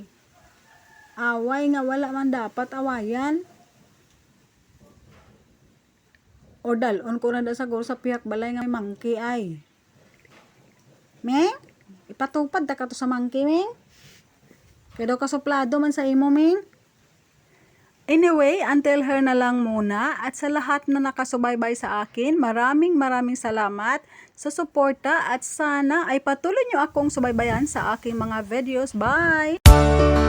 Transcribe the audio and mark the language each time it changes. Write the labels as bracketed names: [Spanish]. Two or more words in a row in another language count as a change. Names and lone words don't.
[Hiligaynon] Away nga wala man dapat awayan. O dalon ko na da saguro sa pihak balay nga may mangki ay. Ming, ipatupad ta ka to sa mangki, Ming. Kaya daw kasuplado man sa imo, Ming. [Filipino] Anyway, [English] until her [Filipino] na lang muna at sa lahat na nakasubaybay sa akin, maraming salamat sa suporta at sana ay patuloy nyo akong subaybayan sa aking mga videos. [English] Bye!